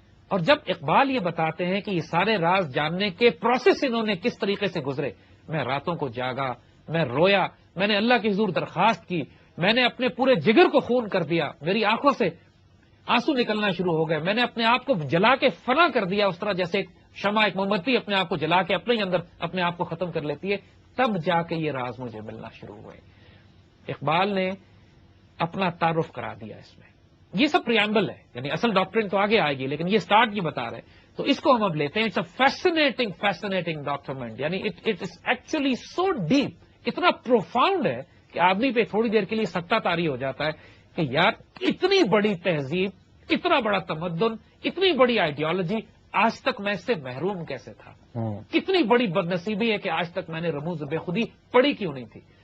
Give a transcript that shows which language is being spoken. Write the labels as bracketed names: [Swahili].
[Urdu] اور جب اقبال یہ بتاتے ہیں کہ یہ سارے راز جاننے کے پروسیس انہوں نے کس طریقے سے گزرے، میں راتوں کو جاگا، میں رویا، میں نے اللہ کے حضور درخواست کی، میں نے اپنے پورے جگر کو خون کر دیا، میری آنکھوں سے آنسو نکلنا شروع ہو گئے، میں نے اپنے آپ کو جلا کے فنا کر دیا، اس طرح جیسے ایک شمع، ایک موم بتی اپنے آپ کو جلا کے اپنے ہی اندر اپنے آپ کو ختم کر لیتی ہے. تب جا کے یہ راز مجھے ملنا شروع ہوئے. اقبال نے اپنا تعارف کرا دیا اس میں. یہ سب پریامبل ہے، یعنی اصل ڈاکٹرن تو آگے آئے گی، لیکن یہ سٹارٹ یہ بتا رہے. تو اس کو ہم اب لیتے ہیں. [English] It's a fascinating document. [Urdu] یعنی [English] it is actually so deep, [Urdu] اتنا پروفاؤنڈ ہے کہ آدمی پہ تھوڑی دیر کے لیے سکتہ طاری ہو جاتا ہے کہ یار اتنی بڑی تہذیب، اتنا بڑا تمدن، اتنی بڑی آئیڈیالوجی، آج تک میں اس سے محروم کیسے تھا. کتنی بڑی بدنصیبی ہے کہ آج تک میں نے رموز بے خودی پڑھی کیوں نہیں تھی.